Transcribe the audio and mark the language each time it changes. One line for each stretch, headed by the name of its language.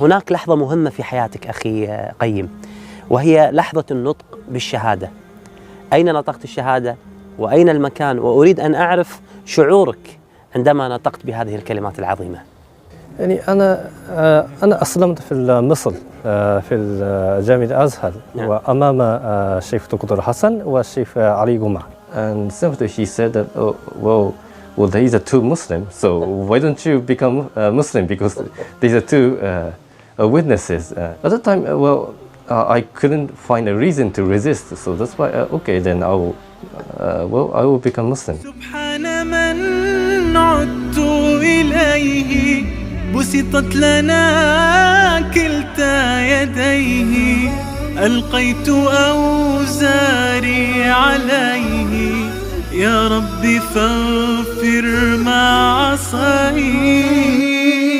Arabic: هناك لحظة مهمة في حياتك أخي قيم، وهي لحظة النطق بالشهادة. أين نطقت الشهادة؟ وأين المكان؟ وأريد أن أعرف شعورك عندما نطقت بهذه الكلمات العظيمة؟ يعني أنا أسلمت في مصر في الجامعة الأزهر وأمام الشيخ دكتور حسن والشيخ علي جمعة.
English: And simply he said that, oh, well, these are two Muslims, so why don't you become Muslim, because these are two witnesses. At the time, I couldn't find a reason to resist, so that's why, okay, then I will become Muslim.
Arabic: سبحان من عدت إليه بسطت لنا كلتا يديه ألقيت أوزاري عليه يا ربي فاغفر ما عصيت.